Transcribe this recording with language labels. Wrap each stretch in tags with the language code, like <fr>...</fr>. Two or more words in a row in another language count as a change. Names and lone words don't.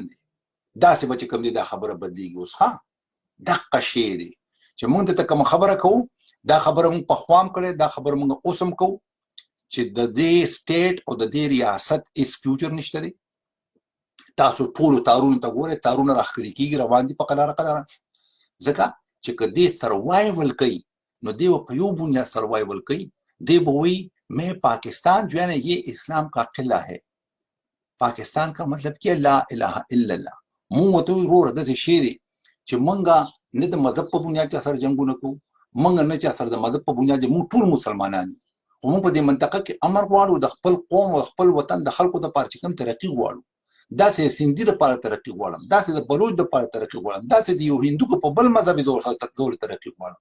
<ps>دی داسې به چې کوم دی دا خبره بدلیږي اوس ښه دقه شی دی چې موږ ته کوم خبره کوو دا خبره موږ پخوا هم کړې دا خبره موږ اوس هم کوو چې د دې سټیټ او د دې ریاست هیڅ فیوچر نشته دی تاسو ټولو تارونو ته ګورئ تارونه راښکلي کېږي روان دي په قلاره قلاره ځکه چې که دې سروایول کوي نو دی په یو بنیاد سروایول کوي. دی به وایي</ps> <ur>میں پاکستان جو ہے نا یہ اسلام کا قلعہ ہے. پاکستان کا مطلب کیا؟</ur> <ar>لا الہ الا الله.</ar> <ps>مونږ ورته وایو وروره داسې شی دی چې مونږه نه د مذهب په بنیاد چا سره جنګونه کوو، مونږ نه چا سره د مذهب په بنیاد، مونږ ټول مسلمانان یو، خو مونږ په دې منطقه کې امر غواړو د خپل قوم او خپل وطن د خلکو دپاره چې کوم ترقي غواړو. داسې سیندي دپاره ترقي غواړم، داسې د بلوچ دپاره ترقي غواړم، داسې د یو هندو که په بل مذهب زه ترقي غواړم.</ps>